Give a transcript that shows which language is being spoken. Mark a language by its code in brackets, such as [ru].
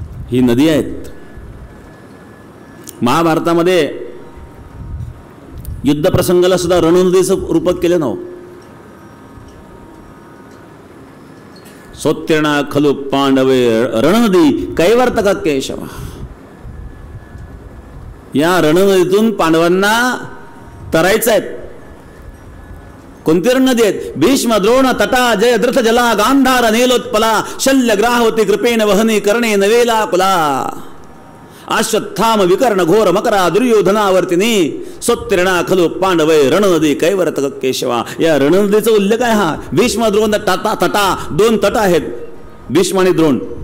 [mr] ही नदी आहेत. महाभारतामध्ये युद्ध प्रसंगाला सुद्धा रणनदीचं रूपक केलं नाव. [sa] सोत्तीर्णा खलु पांडवे रणनदी कैवर्तक केशव. [mr] या रणनदीतून पांडवांना तरायचं आहे. [sa] कोणती रणनदी आहेत? भीष्म द्रोण तटा जय द्रथ जला गांधार नीलोत्पला शल्य ग्राहवती कृपेण वहनी कर्णे नवेला कुला अश्वत्थाम विकर्ण घोर मकरा दुर्योधनावर्तिनी सोत्तीर्णा खलु पांडवे रणनदी कैवर्तक केशवा. [mr] या रणनदीचा उल्लेख आहे हा. भीष्म द्रोण तटा 2 तट आहेत. भीष्म आणि द्रोण.